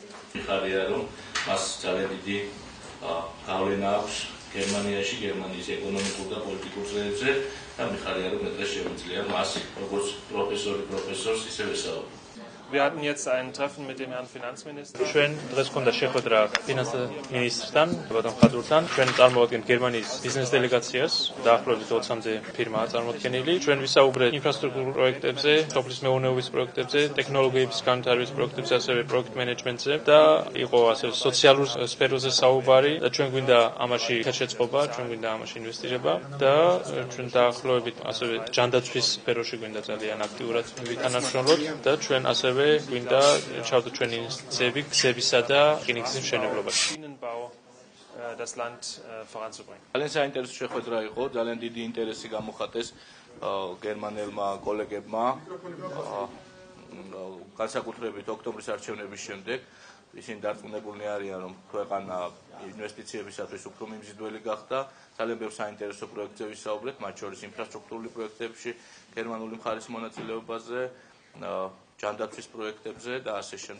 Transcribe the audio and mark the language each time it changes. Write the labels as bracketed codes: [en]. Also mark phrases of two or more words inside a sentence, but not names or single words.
[ka] მიხარია რომ მას ძალიან დიდი გავლენა აქვს გერმანიაში, გერმანიის ეკონომიკურ და პოლიტიკურ წრეებზე და მიხარია რომ დღეს შემიძლია მას როგორც პროფესორს ისე ვესაუბროთ. [de] Wir hatten jetzt ein Treffen mit dem Herrn Finanzminister. [ka] Ჩვენ დღეს გქონდა შეხვედრა ფინანსმინისტრთან, ბატონ ხატურთან. ჩვენ წარმოვადგენთ გერმანიის ბიზნეს დელეგაციას, დაახლოებით 20-მდე ფირმაა წარმოქმნილი. ჩვენ ვისაუბრეთ ინფრასტრუქტურულ პროექტებზე, სოფლის მეურნეობის პროექტებზე, ტექნოლოგიების განვითარების პროექტებზე, ასევე პროექტ მენეჯმენტზე და იყო ასევე სოციალურ სფეროზე საუბარი და ჩვენ გვინდა ამაში შეწყობა, ჩვენ გვინდა ამაში ინვესტირება და ჩვენ დაახლოებით ასევე ჯანდაცვის სფეროში გვინდა ძალიან აქტიურად ვითანამშრომლოთ და ჩვენ ასევე გვინდა ჩავდოთ ჩვენი ინვესტიციები გზებისა და რკინიგზის მშენებლობაში. [de] Das Land voranzubringen. [ka] ძალიან საინტერესო შეხვედრა იყო, ძალიან დიდი ინტერესი გამოხატეს გერმანელმა კოლეგებმა განსაკუთრებით ოქტომბრის არჩევნების შემდეგ. ისინი დარწმუნებულნი არიან, რომ ქვეყანა ინვესტიციებისათვის უფრო მიმზიდველი გახდა. ძალიან ბევრ საინტერესო პროექტზე ვისაუბრეთ, მათ შორის ინფრასტრუქტურული პროექტებში, გერმანული მხარის მონაწილეობაზე, ჯანდაცვის პროექტებზე და ასე შემდეგ.